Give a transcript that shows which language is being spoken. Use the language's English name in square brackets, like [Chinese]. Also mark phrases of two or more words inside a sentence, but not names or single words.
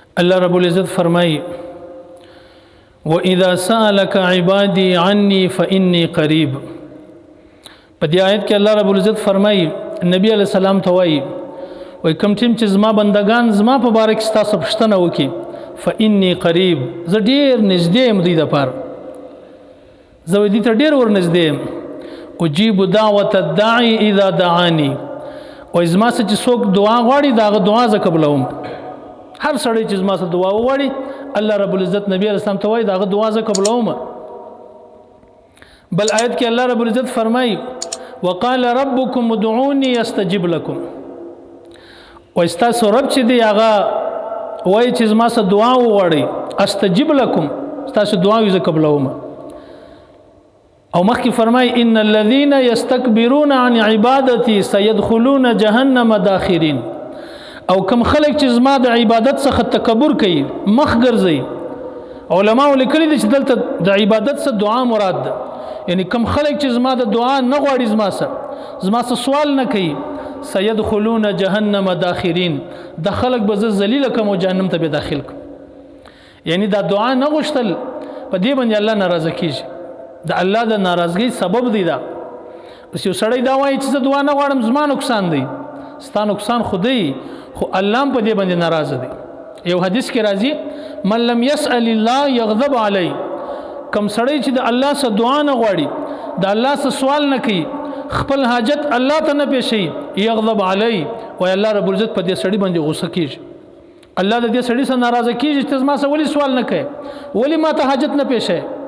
[Arabic] الله رب العزت فرمایي وَإِذَا سَأَلَكَ عِبَادِي عَنِّي فَإِنِّي قَرِيب. [Pashto] په دې آیت کې الله رب العزت فرمایي نبی [Arabic] علیہ السلام [Pashto] ته وایي کوم ټیم چې زما بندگان زما په باره کې ستاسو پوښتنه وکړي [Arabic] فإني قریب، [Pashto] زه ډېر نږدې یم دوی دپاره، زه دوی ته ډېر ورنږدې یم. [Arabic] اجیب دعوة الداعي اذا دعاني، [Pashto] وایي زما څه چې څوک دعا غواړي د هغه دعا زه قبلوم. هر سړی چې زما څه دعا وغواړي الله رب العزت نبی [Arabic] علیہ السلام [Pashto] ته وایي د هغه دعا زه قبلوم. بل آیت کې الله رب العزت فرمایي [Arabic] وقال ربكم ادعوني استجب لكم. [Pashto] وایي ستاسو رب چې دی هغه وایي چې زما څه دعا وغواړئ [Arabic] استجب لكم، [Pashto] ستاسو دعا یې زه قبلوم. او مخکې فرمایي [Arabic] ان الذين يستكبرون عن عبادتي سيدخلون جهنم داخرين. [Pashto] او کم خلک چې زما د عبادت څخه تکبر کوي مخ ګرځي، علماء لیکلي دي چې دلته د عبادت څخه دعا مراد ده، یعنی کم خلک چې زما د دعا نه غواړي زما څخه سوال نه کوي [Arabic] سيدخلون جهنم داخرين، [Pashto] د خلک به زه ذلیل کوم او جهنم ته به داخل کوم. یعنی دا دعا نه غوښتل په دې باندې الله ناراضه کیږي، د الله د ناراضګۍ سبب دی. دا بس یو سړی دا وایي چې زه دعا نه غواړم زما نقصان دی، ستا نقصان خو دی خو الله هم په دې باندې ناراضه دی. یو حدیث کې راځي [Arabic] من لم يسأل الله يغضب علی، [Pashto] کم سړی چې د الله سره دعا نه غواړي د الله سره سوال نه کوي خپل حاجت الله ته نه پیښوي [Arabic] یغضب علی، [Pashto] وای الله رب العزت په دې سړی باندې غوسه کیږي، الله د دې سړی سره ناراضه کیږي چې زما سره ولې سوال نه کوي، ولې ما ته حاجت نه پیښوي.